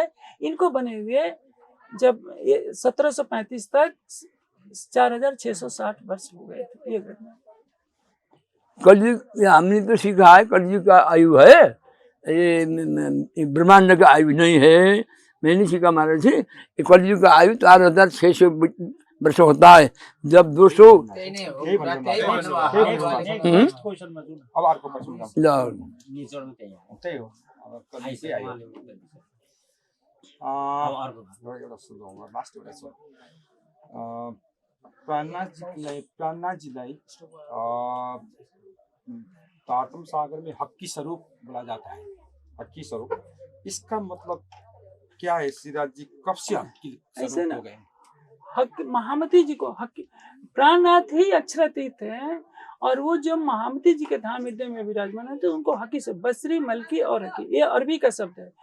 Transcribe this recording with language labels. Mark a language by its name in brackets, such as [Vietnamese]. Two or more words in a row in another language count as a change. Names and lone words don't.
[Hindi] इनको बने हुए जब 1735 तक 4660 वर्ष हो गए थे। ये घटना कलयुग हमने तो सीखा है, कलयुग का आयु है, ये ब्रह्मांड का आयु नहीं है। मैंने नहीं सीखा महाराज जी। कलयुग का आयु 4600 वर्ष होता है। जब 200 [Nepali] अब अर्को प्रश्न जाऊँ। त्यही हो अब कहिले चाहिँ आयो एउटा सुझाउ लास्ट एउटा छ प्राणनाथजीलाई [Hindi] तारतम सागर में हक्की स्वरूप बोला जाता है। हक्की स्वरूप इसका मतलब क्या है? सिराज जी कब से हक्की स्वरूप हो गए? हक महामती जी को हक प्राणनाथ ही अक्षरातीत है, और वो जो महामती जी के धाम हृदय में विराजमान है तो उनको हकी से बसरी मलकी और हकी, ये अरबी का शब्द है।